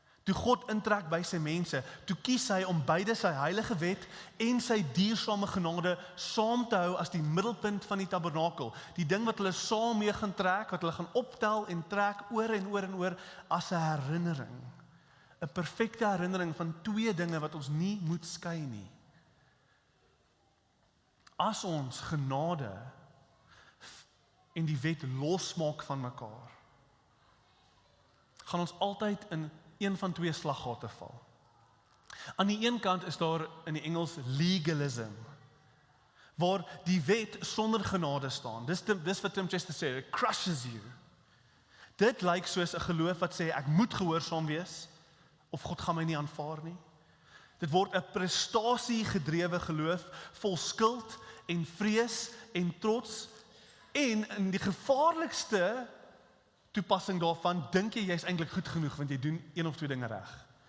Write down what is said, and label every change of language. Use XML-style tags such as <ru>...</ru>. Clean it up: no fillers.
<af>Toe God intrek by sy mense, toe kies hy om beide sy heilige wet en sy diersame genade saam te hou as die middelpunt van die tabernakel. Die ding wat hulle saam mee gaan trek, wat hulle gaan optel en trek oor en oor en oor as 'n herinnering. 'n Perfekte herinnering van twee dinge wat ons nie moet skei nie. As ons genade en die wet losmaak van mekaar, gaan ons altyd in een van twee slaggate val. Aan die een kant is daar in die Engels legalism, waar die wet sonder genade staan. Dis wat Tim Chester sê,</af> <en>it crushes you.</en> <af>Dit lyk soos 'n geloof wat sê, ek moet gehoorsaam wees, of God gaan my nie aanvaar nie. Dit word 'n prestasie-gedrewe geloof, vol skuld en vrees en trots, en in die gevaarlikste toepassing daarvan, dink jy jy's eintlik goed genoeg, want jy doen een of twee dinge reg.</af>